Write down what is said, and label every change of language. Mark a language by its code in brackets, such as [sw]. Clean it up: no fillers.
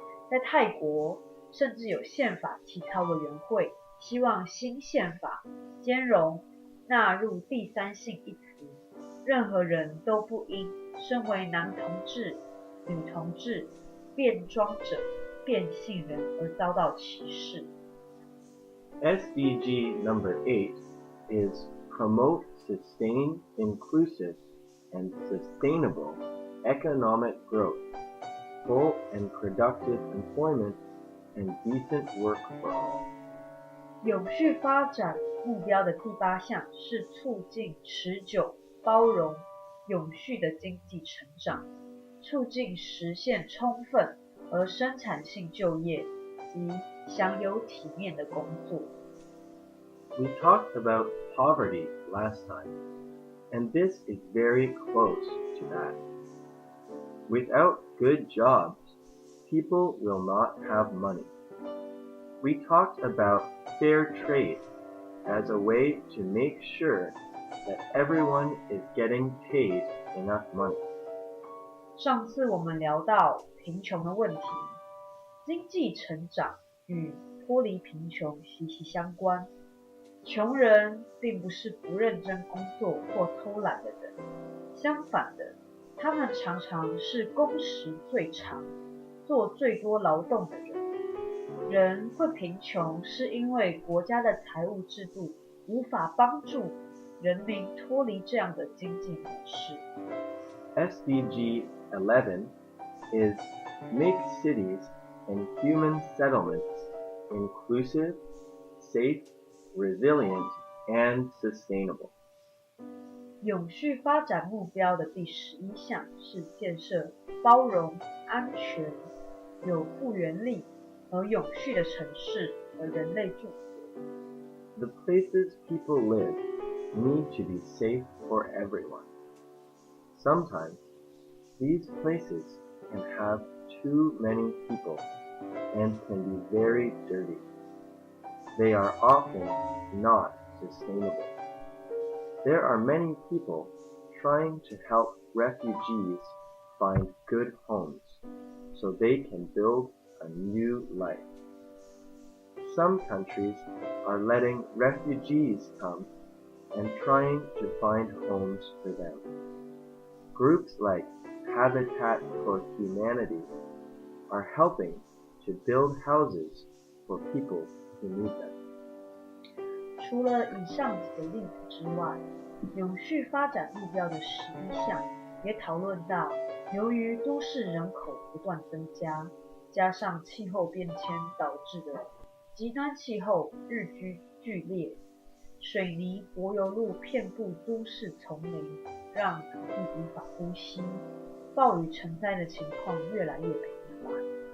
[zh] 在泰国，甚至有宪法起草委员会希望新宪法兼容纳入第三性一词，任何人都不应身为男同志、女同志、变装者、变性人而遭到歧视。 [en] SDG number 8 is promote sustained, inclusive, and sustainable economic growth, full and productive employment, and decent work for all. [zh] 永续发展目标的第8项是促进持久、包容、永续的经济成长，促进实现充分而生产性就业及享有体面的工作。 [en] We talked about poverty last time, and this is very close to that. Without good jobs, people will not have money. We talked about fair trade as a way to make sure that everyone is getting paid enough money. [zh] 上次我们聊到贫穷的问题，经济成长与脱离贫穷息息相关。穷人并不是不认真工作或偷懒的人，相反的，他们常常是工时最长、做最多劳动的人。人会贫穷是因为国家的财务制度无法帮助人民脱离这样的经济模式。 [en] SDG 11 is make cities and human settlements inclusive, safe, resilient, and sustainable. [zh] 永续发展目标的第11项是建设包容、安全、有复原力和永续的城市和人类住所。 [en] The places people live need to be safe for everyone. Sometimes, these places can have too many people and can be very dirty. They are often not sustainable. There are many people trying to help refugees find good homes so they can build a new life. Some countries are letting refugees come and trying to find homes for them. Groups like Habitat for Humanity are helping to build houses for people who need them. [zh] 除了以上几个例子之外，永续发展目标的11项也讨论到，由于都市人口不断增加，加上气候变迁导致的极端气候日趋剧烈，水泥柏油路遍布都市丛林，让土地无法呼吸，暴雨成灾的情况越来越频繁。